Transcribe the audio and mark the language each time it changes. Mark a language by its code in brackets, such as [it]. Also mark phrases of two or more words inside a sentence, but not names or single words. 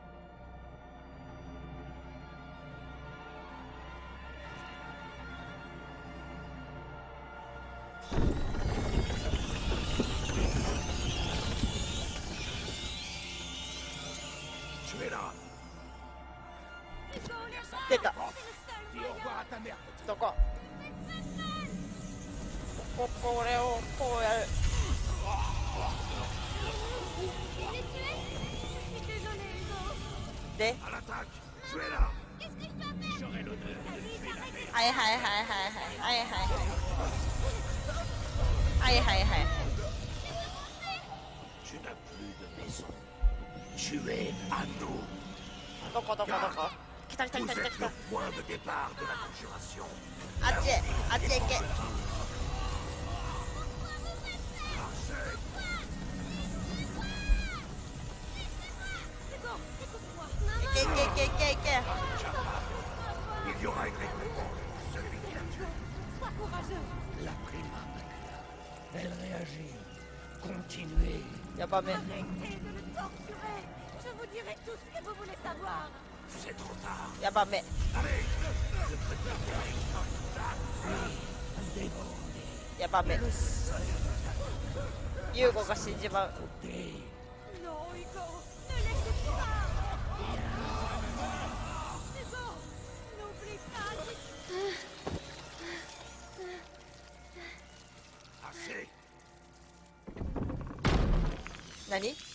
[fr] Tu es là. [ja] 出た。 [fr] Dis au revoir à ta mère, petit. [ja] どここれをこうやる。で [fr] À l'attaque. Tu es là. Qu'est-ce que je dois faire? J'aurai l'honneur de tuer la mère. [ja] はいはいはいはいはいはいはいはいはい。 [fr] Tu n'as plus de maison. Tu es à nous. [ja] どこどこどこ。来た来た来 [fr] Vous [ja] た来た [fr] êtes [ja] 来 [fr] le [ja] た。 [fr] point de départ de la conjuration. [ja] あっちへあっちへ行け。 [fr] Marseille. [ja] 行け行け行け行け行け。 [fr] Il y aura une récompense pour celui qui l'a tué. Sois courageux. La prima macula. Elle réagit. Continuez. [ja] やばめ。 [fr] Arrêtez de le torturer. Je vous dirai tout ce que vous voulez savoir. C'est trop tard. [ja] やばめ。 [fr] Allez, je peux te faire une Dévorez. [ja] やばめ。ユーゴが死んじまう。 [fr] Non, Hugo, ne laissez pas. Hugo, n'oublie pas. Assez. [ja] 何？